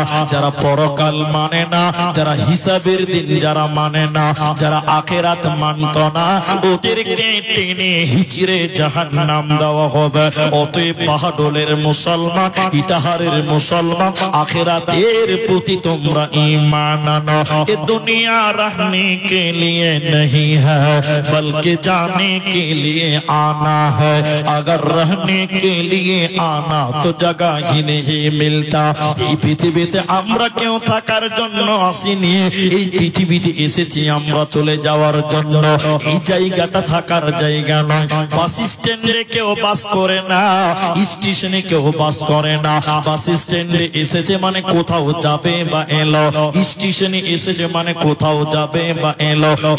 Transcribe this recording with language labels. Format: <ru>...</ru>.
<bn>যারা পরকাল মানে না, যারা হিসাবের দিন যারা মানে না, যারা আখিরাত মানত না, ওদেরকে টেনে হিচড়ে জাহান্নাম দেওয়া হবে। অতএব বাহাদুরের মুসলমান, ইটাহারের মুসলমান, আখিরাতের প্রতি তোমরা ঈমান আনো।</bn> <hi>ये दुनिया रहने के लिए नहीं है बल्कि जाने के लिए आना है। अगर रहने के लिए आना तो जगह ही नहीं मिलता।</hi> <bn>এই পৃথিবীতে আমরা কেউ থাকার জন্য আসিনি, এই পৃথিবীতে এসেছি আমরা চলে যাওয়ার জন্য। এই জায়গাটা থাকার জায়গা নয়। বাস স্ট্যান্ডে কেউ বাস করে না, স্টেশনে কেউ বাস করে করে না। বাস স্ট্যান্ডে এসেছে মানে কোথাও যাবে বা এলো, স্টেশনে এসেছে মানে কোথাও যাবে বা এলো।</bn>